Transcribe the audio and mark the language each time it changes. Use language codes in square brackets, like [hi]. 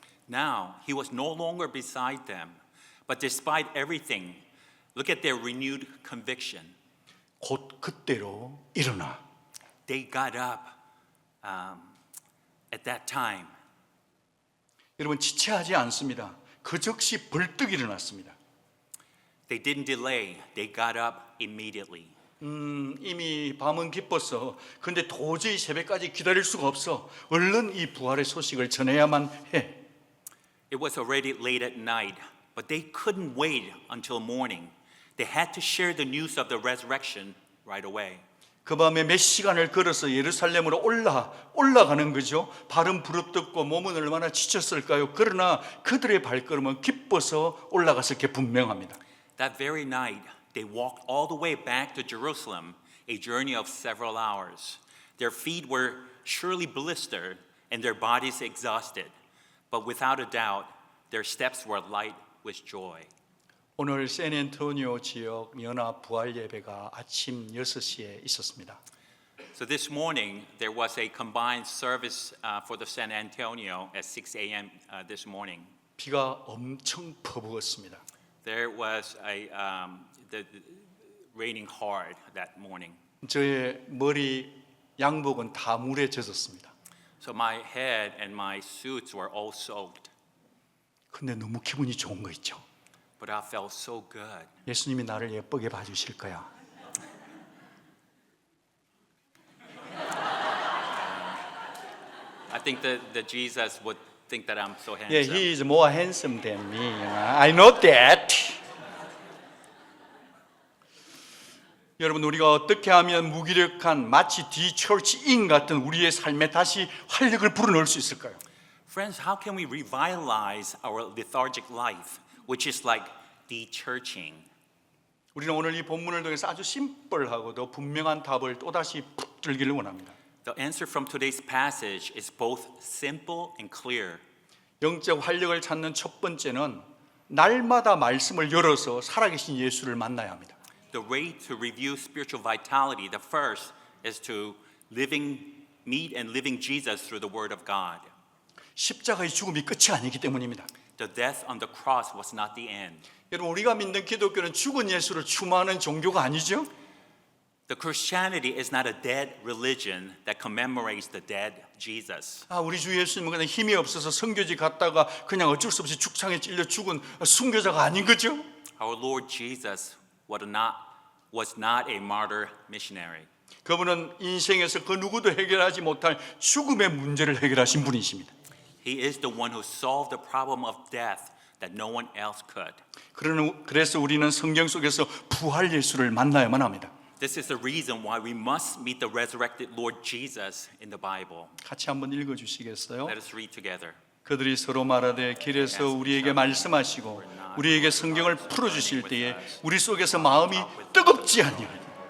[en] Now, he was no longer beside them. But despite everything, look at their renewed conviction. [ko] 곧 그때로 일어나. [en] They got up at that time. [ko] 여러분 지체하지 않습니다. 그 즉시 벌떡 일어났습니다. [en] They didn't delay. They got up immediately. [ko] 이미 밤은 깊었어. 그런데 도저히 새벽까지 기다릴 수가 없어. 얼른 이 부활의 소식을 전해야만 해. [en] It was already late at night, but they couldn't wait until morning. They had to share the news of the resurrection right away. [ko] 그 밤에 몇 시간을 걸어서 예루살렘으로 올라가는 거죠. 발은 부릅뜨고 몸은 얼마나 지쳤을까요? 그러나 그들의 발걸음은 기뻐서 올라갔을 게 분명합니다. [en] That very night, they walked all the way back to Jerusalem, a journey of several hours. Their feet were surely blistered and their bodies exhausted, but without a doubt, their steps were light with joy. [ko] 오늘 샌앤토니오 지역 연합 부활 예배가 아침 6시에 있었습니다. [en] So this morning, there was a combined service for the San Antonio at 6 a.m. This morning. [ko] 비가 엄청 퍼부었습니다. [en] There was the raining hard that morning. [ko] 저의 머리 양복은 다 물에 젖었습니다. [en] So my head and my suits were all soaked, [ko] 근데 너무 기분이 좋은 거 있죠. [en] but I felt so good. [ko] 예수님이 나를 예쁘게 봐주실 거야. [en] I think that Jesus would think that I'm so Yeah, handsome. he is more handsome than me. I know that. [ko] 여러분 우리가 어떻게 하면 무기력한 마치 디처치인 같은 우리의 삶에 다시 활력을 불어넣을 수 있을까요? [en] Friends, how can we revitalize our lethargic life, which is like de-churching? [ko] 우리는 오늘 이 본문을 통해서 아주 심플하고도 분명한 답을 또다시 붙들기를 원합니다. [en] The answer from today's passage is both simple and clear. [ko] 영적 활력을 찾는 첫 번째는 날마다 말씀을 열어서 살아계신 예수를 만나야 합니다. [en] The way to review spiritual vitality, the first is to meet and living Jesus through the Word of God. [ko] 십자가의 죽음이 끝이 아니기 때문입니다. [en] The death on the cross was not the end. [ko] 여러분 우리가 믿는 기독교는 죽은 예수를 추모하는 종교가 아니죠? [en] The Christianity is not a dead religion that commemorates the dead Jesus. [ko] 우리 주 예수님은 그냥 힘이 없어서 선교지 갔다가 그냥 어쩔 수 없이 죽창에 찔려 죽은 순교자가 아닌 거죠? [en] Our Lord Jesus was not a martyr missionary. [ko] 그분은 인생에서 그 누구도 해결하지 못할 죽음의 문제를 해결하신 분이십니다. [en] He is the one who solved the problem of death that no one else could. [ko] 그래서 우리는 성경 속에서 부활 예수를 만나야만 합니다. [en] This is the reason why we must meet the resurrected Lord Jesus in the Bible. [ko] 같이 한번 읽어주시겠어요? [en] Let us read together. [ko] 그들이 서로 말하되 길에서 우리에게 말씀하시고 우리에게 성경을 풀어주실 때에 우리 속에서 마음이 뜨겁지 않냐.